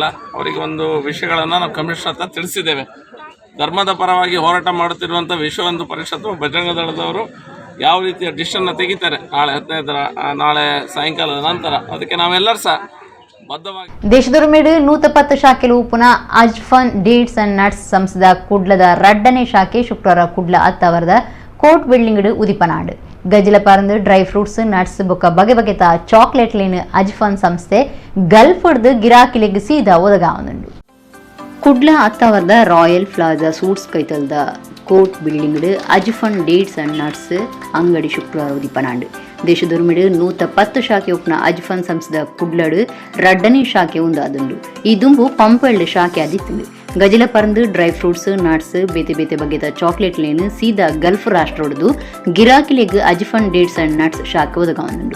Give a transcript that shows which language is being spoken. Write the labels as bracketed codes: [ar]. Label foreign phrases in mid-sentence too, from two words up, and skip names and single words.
[kn] ಅವರಿಗೆ ಒಂದು ವಿಷಯಗಳನ್ನು ನಾವು ಕಮಿಷನರ್ ಹತ್ರ ತಿಳಿಸಿದ್ದೇವೆ. ಧರ್ಮದ ಪರವಾಗಿ ಹೋರಾಟ ಮಾಡುತ್ತಿರುವಂಥ ವಿಶ್ವ ಹಿಂದೂ ಪರಿಷತ್ತು ಬಜರಂಗ ದಳದವರು ಯಾವ ರೀತಿಯ ಡಿಸಿಷನ್ನ ತೆಗಿತಾರೆ ನಾಳೆ ಸಾಯಂಕಾಲದ ನಂತರ, ಅದಕ್ಕೆ ನಾವೆಲ್ಲರೂ ಸಹ ಬದ್ಧವಾಗಿ [tcy] ದೇಶದೊರ್ಮೆಡು 110 ಶಾಖೆಲು ಉಪುನ ಅಜ್ಫನ್ ಡೇಟ್ಸ್ ಅಂಡ್ ನಟ್ಸ್ ಸಂಸ್ಥದ ಕುಡ್ಲದ ರಡ್ಡನೇ ಶಾಖೆ ಶುಕ್ರವಾರ ಕುಡ್ಲ ಅತ್ತವರದ [en] court building [tcy] ಉದಿಪನಾಡು ಗಜಲ ಪರಂದು [en] dry fruits nuts [tcy] ಬೊಕ್ಕ ಬಗೆ ಬಗೆತ ಚಾಕ್ಲೇಟ್ಲೇನು ಅಜ್ಫನ್ ಸಂಸ್ಥೆ ಗಲ್ಫ್ ಹಿಡ್ದು ಗಿರಾಕಿಲೆಗ್ ಸೀದಾ ಒದಗಾವನುಂಡು. ಕುಡ್ಲ ಅತ್ತವರದ ರಾಯಲ್ ಪ್ಲಾಜಾ ಸೂಟ್ಸ್ ಕೈತಲ್ದ [en] court building [tcy] ಅಜ್ಫನ್ ಡೇಟ್ಸ್ ಅಂಡ್ ನಟ್ಸ್ ಅಂಗಡಿ ಶುಕ್ರವಾರ ಉದಿಪನಾಡು. ದೇಶದೊರ್ಮೆಡು 110 ಶಾಖೆ ಉಪ್ನ ಅಜ್ಫನ್ ಸಂಸ್ಥದ ಕುಡ್ಲಡು ರಡ್ಡನೇ ಶಾಖೆ ಉಂದಾದುಂಡು. ಈ ದುಂಬು ಪಂಪೆಳ್ಳು ಶಾಖೆ ಆದಿತ್ತುಂಡು. ಗಜಲ ಪರಂದು [en] dry fruits nuts [tcy] ಬೇತೆ ಬೇತೆ ಬಗೆದ ಚಾಕ್ಲೇಟ್ ಲೇನು ಸೀದಾ ಗಲ್ಫ್ ರಾಷ್ಟ್ರ ಹೊಡೆದು ಗಿರಾಕಿಲೆಗ್ ಅಜ್ಫನ್ ಡೇಟ್ಸ್ ಅಂಡ್ ನಟ್ಸ್ ಶಾಖೆ ಒದಗಾವನುಂಡು.